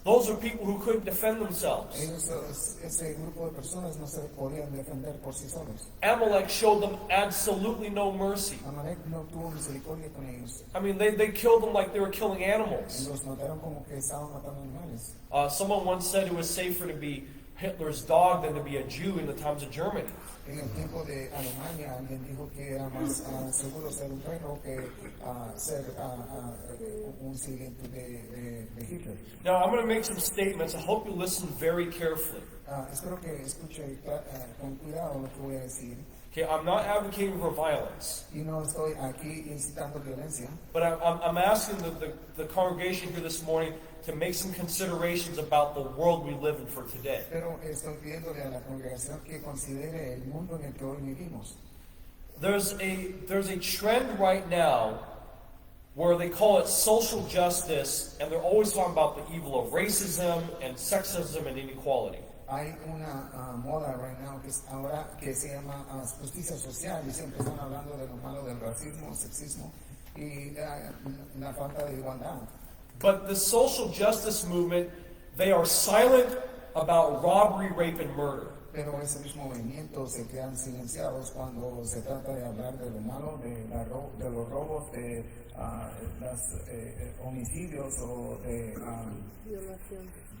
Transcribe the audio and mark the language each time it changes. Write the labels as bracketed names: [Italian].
[English] Those are people who couldn't defend themselves. [Spanish] Ese grupo de personas no se podían defender por sí solos. [English] Amalek showed them absolutely no mercy. [Spanish] Amalek no tuvo misericordia con ellos. [English] I mean, they killed them like they were killing animals. [Spanish] Los mataron como que estaban matando animales. [English] Someone once said it was safer to be Hitler's dog than to be a Jew in the times of Germany. [Spanish] En el tiempo de Alemania, alguien dijo que era más seguro ser un perro que ser un siguiente de Hitler. [English] Now, I'm going to make some statements. I hope you listen very carefully. [Spanish] Espero que escuche con cuidado lo que voy a decir. [English] Okay, I'm not advocating for violence, [Spanish] Y no estoy aquí incitando violencia, [English] but I'm asking the congregation here this morning to make some considerations about the world we live in for today. [Spanish] pero estoy pidiéndole a la congregación que considere el mundo en el que hoy vivimos. [English] There's a trend right now where they call it social justice, and they're always talking about the evil of racism and sexism and inequality. [Spanish] Hay una moda [English] right now [Spanish] ahora que se llama justicia social y siempre están hablando de lo malo del racismo, sexismo y la falta de igualdad. [English] But the social justice movement, they are silent about robbery, rape, and murder. [Spanish] Pero ese mismo movimiento se quedan silenciados cuando se trata de hablar de lo malo, de los robos, de los homicidios o de violaciones.